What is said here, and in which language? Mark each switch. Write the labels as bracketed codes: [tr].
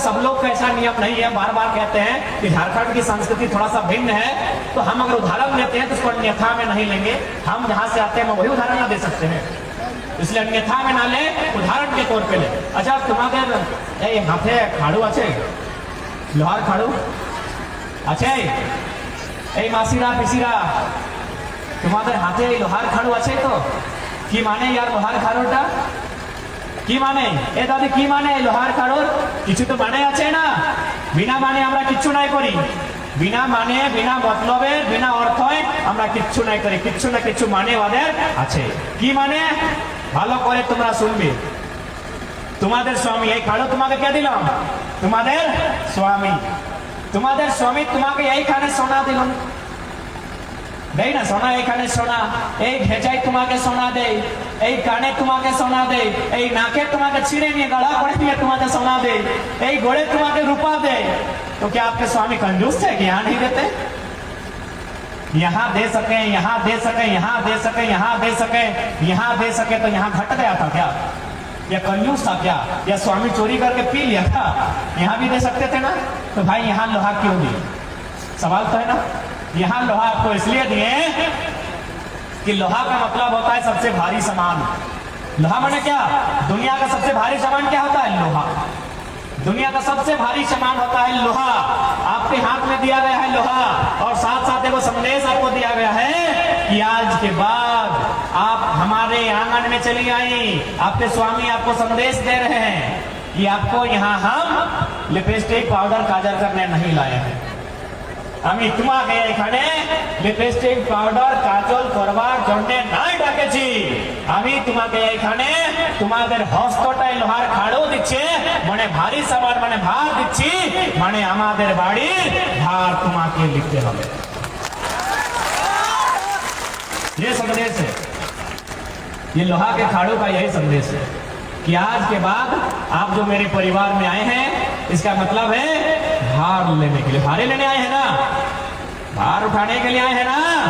[hi] सब लोग का ऐसा नियम नहीं है। बार बार कहते हैं कि झारखंड की संस्कृति थोड़ा सा भिन्न है, तो हम अगर उदाहरण लेते हैं तो उसको अन्यथा में नहीं लेंगे। हम जहां से आते हैं वही उदाहरण ना दे सकते हैं, इसलिए अन्यथा में ना ले, उदाहरण के तौर पे ले। अच्छा, तुम्हारे हाथे खाड़ू আছে, लोहार खाड़ू আছে? [bn] এই মাসিরা পিসিরা তোমাদের হাতে লোহার খাড়ু আছে তো? কি মানে ইয়ার লোহার খাড়ুটা কি মানে? এ দাদি কি মানে লোহার খাড়ুর? কিছু তো মানে আছে না? বিনা মানে আমরা কিচ্ছু নাই করি। বিনা মানে, বিনা মতলবে, বিনা অর্থে আমরা কিচ্ছু নাই করি। কিচ্ছু না কিছু মানে ওদের আছে। কি মানে? ভালো করে তোমরা শুনবে। তোমাদের স্বামী, এই খাড়ু তোমাকে কে দিলাম? তোমাদের স্বামী। তোমাদের স্বামী তোমাকে এইখানে সোনা দিল, দেই না সোনা? এইখানে সোনা, এই ভেজাই তোমাকে সোনা দেয়, এই কানে তোমাকে সোনা দেয়, এই নাকে তোমাকে ছিঁড়ে নিয়ে गला করে নিয়ে তোমাকে [hi] सोना दे, [bn] এই गोड़े তোমাকে [hi] रूपा दे। तो क्या आपके स्वामी कंजूस है कि यहाँ नहीं देते? यहाँ दे सके, यहाँ दे सके, यहाँ दे सके, यहाँ दे सके, यहाँ दे सके, तो यहाँ घट गया था क्या? या कंजूस था क्या? या स्वामी चोरी करके पी लिया था? यहाँ भी दे सकते थे ना? तो भाई यहाँ लोहा क्यों दिए? सवाल तो है ना। यहाँ लोहा आपको इसलिए दिए कि लोहा का मतलब होता है सबसे भारी सामान। लोहा माने क्या? दुनिया का सबसे भारी सामान क्या होता है? लोहा। दुनिया का सबसे भारी सामान होता है लोहा। आपके हाथ में दिया गया है लोहा, और साथ साथ एक संदेश आपको दिया गया है कि आज के बाद आप हमारे आंगन में चली आई। आपके स्वामी आपको संदेश दे रहे हैं कि आपको यहाँ हम लिपस्टिक पाउडर काजल करने नहीं लाए हैं। [bn] আমি তোমাকে এখানে লিপস্টিক পাউডার কাজল করবার জন্য নাই ডাকেছি। আমি তোমাকে এখানে তোমাদের হস্তটায় লোহার খাড়ু দিচ্ছে, মানে ভারী সামান, মানে ভার দিচ্ছি, মানে আমাদের বাড়ির ভার তোমাকে লিখতে হবে। [hi] ये संदेश है, ये लोहा के खाड़ू का यही संदेश है कि आज के बाद आप जो मेरे परिवार में आए हैं, इसका मतलब है भार लेने के लिए। भारे लेने आए हैं ना, भार उठाने के लिए आए हैं ना।